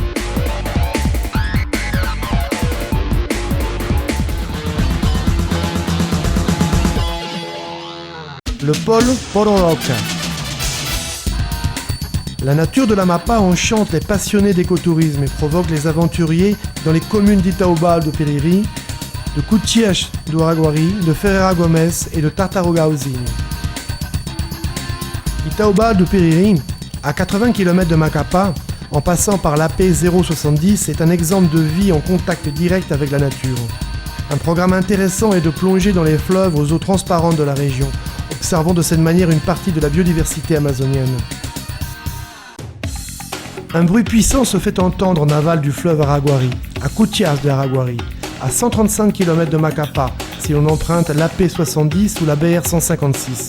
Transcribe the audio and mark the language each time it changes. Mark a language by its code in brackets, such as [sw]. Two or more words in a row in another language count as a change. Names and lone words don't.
[fr] Le pôle Pororoca. La nature de l'Amapá enchante les passionnés d'écotourisme et provoque les aventuriers dans les communes d'Itaobal do Piriri, de Coutias do Araguari, de Ferreira Gomes et de Tartarugaozinho. Itaobal do Piriri, à 80 km de Macapá, en passant par l'AP 070, est un exemple de vie en contact direct avec la nature. Un programme intéressant est de plonger dans les fleuves aux eaux transparentes de la région, observant de cette manière une partie de la biodiversité amazonienne. Un bruit puissant se fait entendre en aval du fleuve Araguari, à Coutias de Araguari, à 135 km de Macapá, si l'on emprunte l'AP 70 ou la BR 156.